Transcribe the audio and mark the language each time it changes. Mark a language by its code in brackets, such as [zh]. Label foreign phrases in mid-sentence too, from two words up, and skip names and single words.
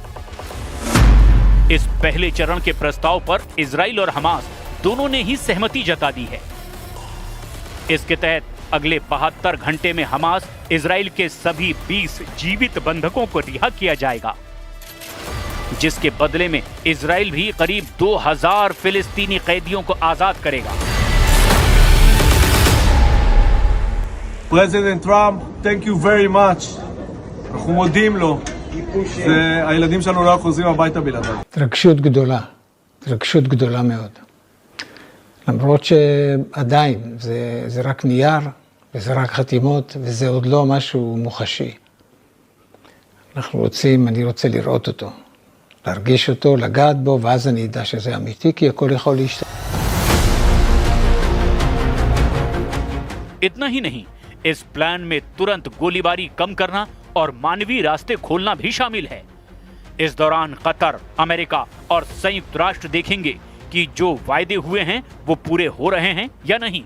[hi] इस पहले चरण के प्रस्ताव पर इजराइल और हमास दोनों ने ही सहमति जता दी है। इसके तहत अगले 72 घंटे में हमास इजराइल के सभी 20 जीवित बंधकों को रिहा किया जाएगा, जिसके बदले में इजराइल भी करीब 2000 फिलिस्तीनी कैदियों को आजाद करेगा। [en] President Trump, thank you very much. [he] אנחנו מודים לו. הילדים שלנו לא חוזרים הביתה בלעדיו. התרגשות גדולה מאוד. למרות שעדיין זה רק נייר, וזה רק חתימות, וזה עוד לא משהו מוחשי. אני רוצה לראות אותו, להרגיש אותו, לגעת בו, ואז אני אדע שזה אמיתי, כי הכל יכול להשתנות. [hi] इतना ही नहीं, इस प्लान में तुरंत गोलीबारी कम करना और मानवीय रास्ते खोलना भी शामिल है। इस दौरान कतर, अमेरिका और संयुक्त राष्ट्र देखेंगे कि जो वायदे हुए हैं वो पूरे हो रहे हैं या नहीं।